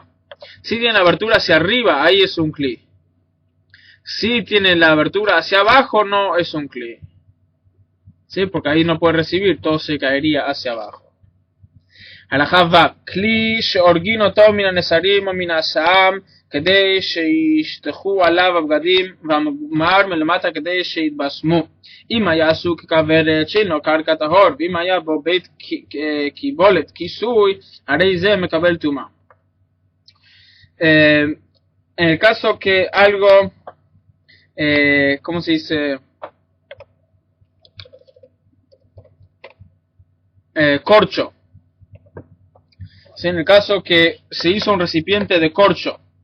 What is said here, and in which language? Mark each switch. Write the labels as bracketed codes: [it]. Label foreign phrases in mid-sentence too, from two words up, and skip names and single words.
[es] Si tiene la abertura hacia arriba, ahí es un kli. Si tiene la abertura hacia abajo, no es un kli. ¿Sí? Porque ahí no puede recibir, todo se caería hacia abajo. [he] הלכה ו' כלי שהורגין אותו מן הנסרים או מן השעם כדי שישטחו עליו הבגדים והמוגמר מלמטה כדי שיתבשמו. אם היה עשוי ככוורת שאינו קרקע טהור, ואם היה בו בית קיבולת כיסוי, הרי זה מקבל טומאה. [es] En el caso que algo, ¿cómo se dice? Corcho. ¿Sí? En el caso que se hizo un recipiente de corcho.